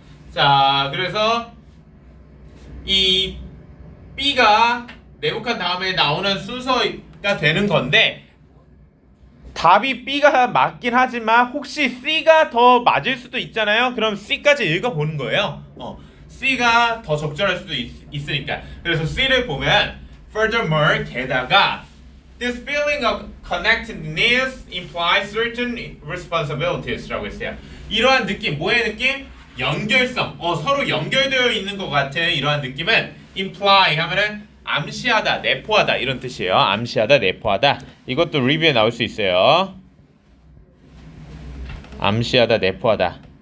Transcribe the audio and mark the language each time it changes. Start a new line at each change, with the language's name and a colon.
Korean: 자, 그래서 이 B가 네모칸 다음에 나오는 순서가 되는 건데 답이 B가 맞긴 하지만 혹시 C가 더 맞을 수도 있잖아요. 그럼 C까지 읽어보는 거예요. C가 더 적절할 수도 있으니까. 그래서 C를 보면
English: furthermore
Korean: 게다가
English: this feeling of connectedness implies certain responsibilities라고 했어요.
Korean: 이러한 느낌, 뭐의 느낌? 연결성, 서로 연결되어 있는 것 같은 이러한 느낌은 imply 하면은 암시하다, 내포하다 이런 뜻이에요. 암시하다, 내포하다. 이것도 리뷰에 나올 수 있어요. 암시하다, 내포하다.